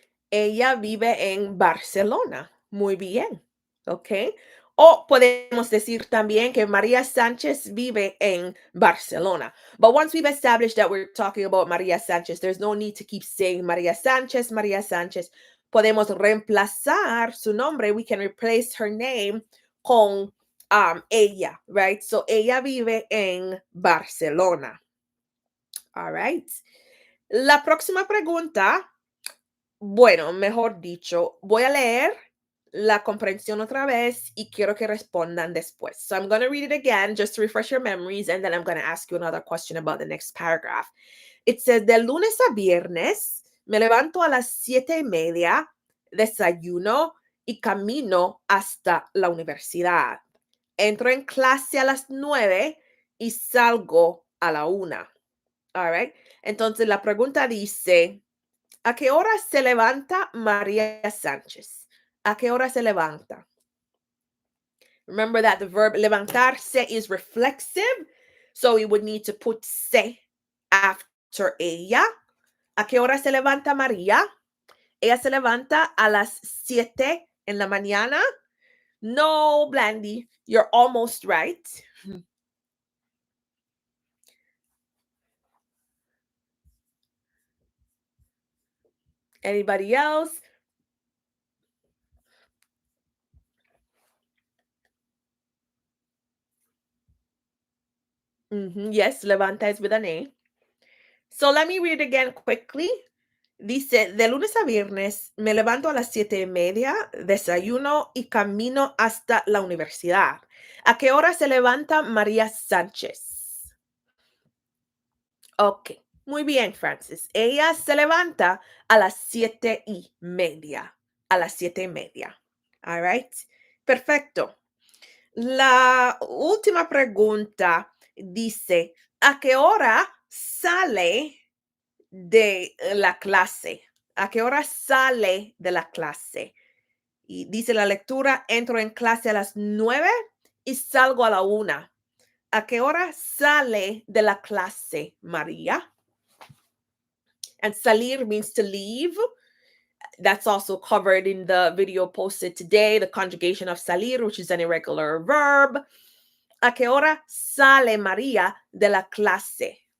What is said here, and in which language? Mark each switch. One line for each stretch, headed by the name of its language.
Spanish: Ella vive en Barcelona. Muy bien. ¿Ok? O podemos decir también que María Sánchez vive en Barcelona.
English: But once we've established that we're talking about María Sánchez, there's no need to keep saying María Sánchez, María Sánchez.
Spanish: Podemos reemplazar su nombre.
English: We can replace her name
Spanish: con ella, right? So ella vive en Barcelona. All right. La próxima pregunta, bueno, mejor dicho, voy a leer la comprensión otra vez y quiero que respondan después.
English: So I'm going to read it again just to refresh your memories, and then I'm going to ask you another question about the next paragraph. It says,
Spanish: de lunes a viernes me levanto a las 7:30, desayuno y camino hasta la universidad. Entro en clase a las 9 y salgo a la 1. All right. Entonces la pregunta dice, ¿a qué hora se levanta María Sánchez? ¿A qué hora se levanta?
English: Remember that the verb levantarse is reflexive, so we would need to put se after ella.
Spanish: ¿A qué hora se levanta María? Ella se levanta a las 7 en la mañana.
English: No, Blandy, you're almost right. Anybody else? Yes, levanta is with an A. So let me read it again quickly.
Spanish: Dice, de lunes a viernes me levanto a las 7:30, desayuno y camino hasta la universidad. ¿A qué hora se levanta María Sánchez? Ok, muy bien, Francis. Ella se levanta a las 7:30. A las 7:30. All right. Perfecto. La última pregunta dice, ¿a qué hora sale de la clase? ¿A qué hora sale de la clase? Y dice la lectura, entro en clase a las 9 y salgo a la 1. ¿A qué hora sale de la clase, María?
English: And salir means to leave. That's also covered in the video posted today, the conjugation of salir, which is an irregular verb.
Spanish: ¿A qué hora sale María de la clase?